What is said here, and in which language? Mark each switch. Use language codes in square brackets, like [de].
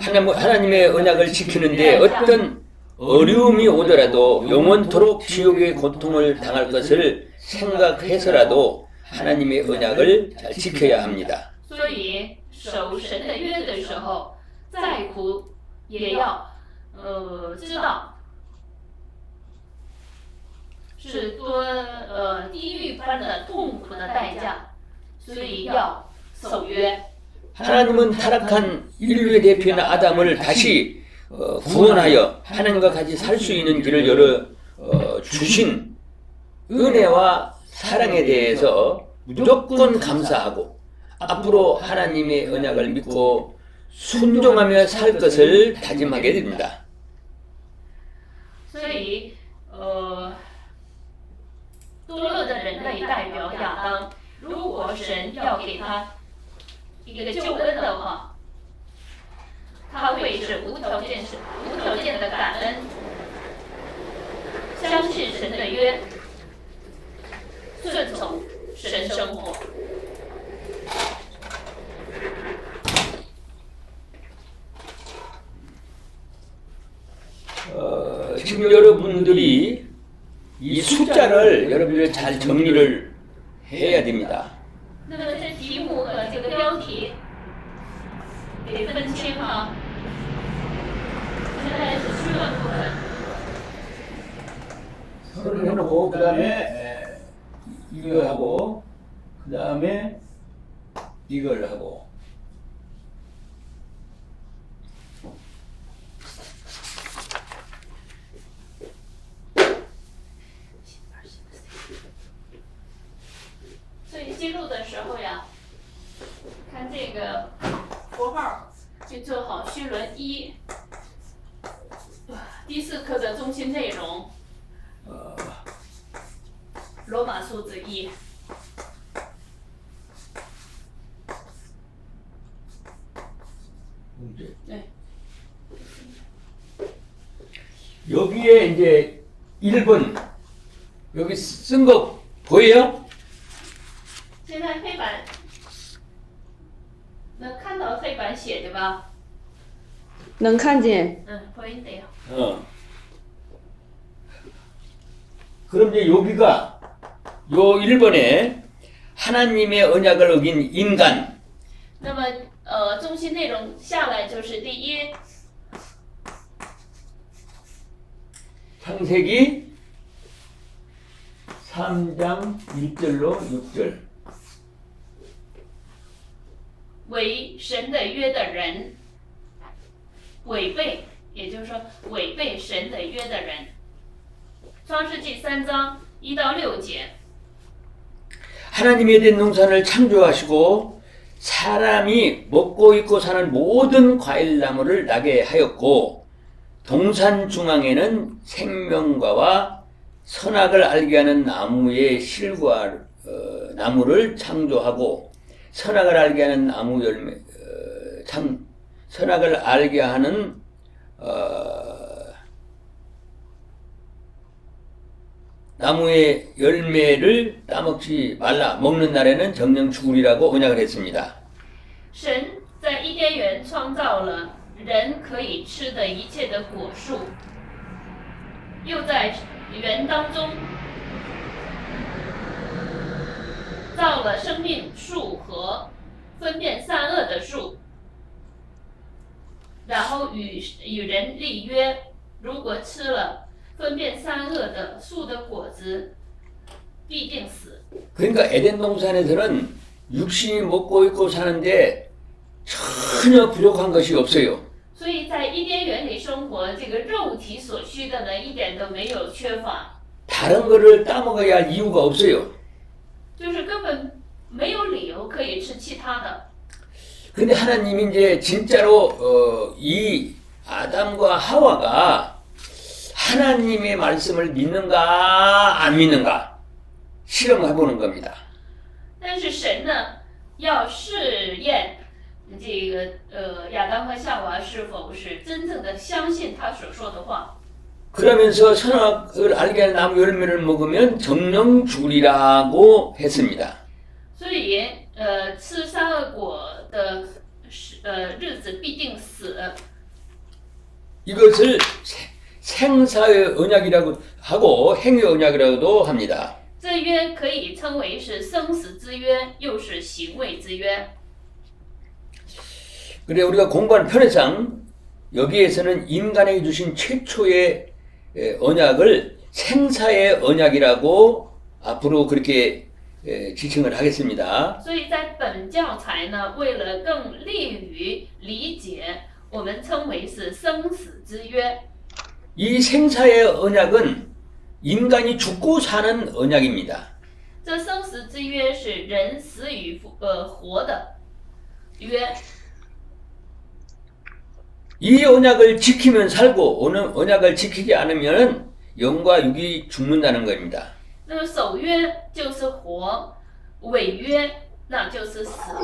[ko] 하나님의 언약을 지키는데 어떤 어려움이 오더라도 영원토록 지옥의 고통을 당할 것을 생각해서라도 하나님의 언약을 잘 지켜야 합니다. [zh] 所以守神的约的时候，再苦也要知道是多地狱般的痛苦的代价，所以要守约。 [ko] 하나님은 타락한 인류의 대표인 아담을 다시 구원하여 하나님과 같이 살 수 있는 길을 열어 주신 은혜와 사랑에 대해서 무조건 감사하고 앞으로 하나님의 언약을 믿고 순종하며 살 것을 다짐하게 됩니다. [zh] 所以堕落的人类代表亚当，如果神要给他一个救恩的话，他会是无条件的感恩，相信神的约，顺从神生活。 [ko] 지금 여러분들이 이 숫자를 여러분들 잘 정리를 해야 됩니다. [zh] 那么这题目和这个标题得分清哈。现在是区分部分。 [ko] 서를 해놓고 그 다음에 이거 하고 그 다음에 이걸 하고 [zh] 所以记录的时候呀，看这个符号就做好序论一，第4课的中心内容，罗马数字1。 [ko] 네. 여기에 이제 1번 여기 쓴 거 보여요? [zh] 现在黑板能看到黑板写的吧？能看见。 [ko] 보인대요. 그럼 이제 여기가 요 1번에 하나님의 언약을 어긴 인간 [zh] 那么中心内容下来就是第一， [ko] 창세기 3장 1절로 6절 [zh] 违神的约的人，违背，也就是说违背神的约的人。创世纪3章1到6节。 [ko] 하나님에 대한 농산을 창조하시고 사람이 먹고 입고 사는 모든 과일나무를 나게 하였고 동산 중앙에는 생명과와 선악을 알게 하는 나무의 실과 나무를 창조하고 선악을 알게 하는 나무 열매 선악을 알게 하는 나무의 열매를 따먹지 말라. 먹는 날에는 정령 죽으리라고 언약을 했습니다. [zh] 神在伊甸园创造了人人可以吃的一切的果树，又在园当中造了生命树和分辨善恶的树，然后与人立约，如果吃了分辨善恶的树的果子，必定死。 [ko] 그러니까 에덴 동산에서는 육신이 먹고 있고 사는데 전혀 부족한 것이 없어요. [zh] 所以在伊甸园里生活，这个肉体所需的呢，一点都没有缺乏， [ko] 다른 거를 따먹어야 할 이유가 없어요. [zh] 就是根本没有理由可以吃其他的。 [ko] 근데 하나님이 이제 진짜로 이 아담과 하와가 하나님의 말씀을 믿는가 안 믿는가 실험해 보는 겁니다. [zh] 但是神呢，要试验这个亚当和夏娃是否是真正的相信他所说的话。 [ko] 그러면서 선악을 알게 하는 나무 열매를 먹으면 정령 죽으리라고 했습니다. [zh] 所以吃善恶果的日子必定死。 [ko] 이것을 생사의 언약이라고 하고 행위 언약이라고도 합니다. [zh] 这约可以称为是生死之约，又是行为之约。 [ko] 그래 우리가 공부한 편의상 여기에서는 인간에게 주신 최초의 언약을 생사의 언약이라고 앞으로 그렇게 지칭을 하겠습니다. [zh] 所以在本教材呢，为了更利于理解，我们称为是生死之约。 [ko] 이 생사의 언약은 인간이 죽고 사는 언약입니다. [zh] 这生死之约是人死与活的约。 [ko] 이 언약을 지키면 살고 언약을 지키지 않으면 영과 육이 죽는다는 겁니다. [zh] 那么守约就是活，违约那就是死。